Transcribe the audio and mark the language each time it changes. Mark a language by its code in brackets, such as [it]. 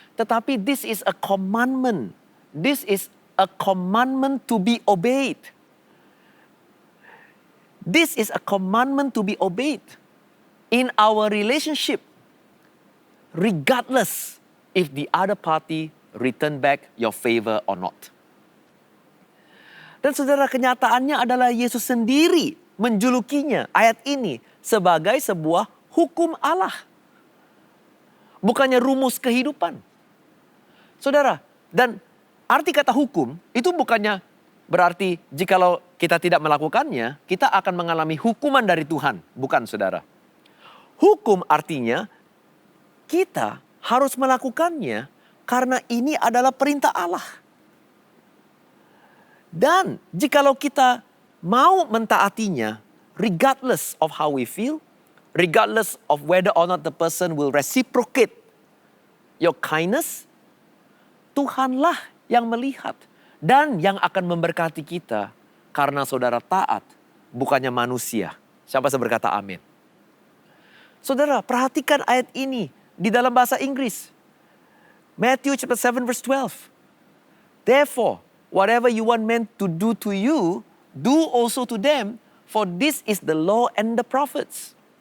[id] Tetapi [en] this is a commandment. This is a commandment to be obeyed. This is a commandment to be obeyed in our relationship, regardless if the other party return back your favor or not. [id] Dan saudara, kenyataannya adalah Yesus sendiri menjulukinya ayat ini sebagai sebuah hukum Allah. Bukannya rumus kehidupan. Saudara, dan arti kata hukum itu bukannya berarti jikalau kita tidak melakukannya, kita akan mengalami hukuman dari Tuhan. Bukan, saudara. Hukum artinya kita harus melakukannya karena ini adalah perintah Allah. Dan jikalau kita mau mentaatinya, [en] regardless of how we feel, regardless of whether or not the person will reciprocate your kindness, [id] Tuhanlah yang melihat dan yang akan memberkati kita karena saudara taat, bukannya manusia. Siapa yang berkata amin? Saudara, perhatikan ayat ini di dalam bahasa Inggris. [en] Matthew chapter 7 verse 12. Therefore, whatever you want men to do to you, do also to them, for this is the law and the prophets.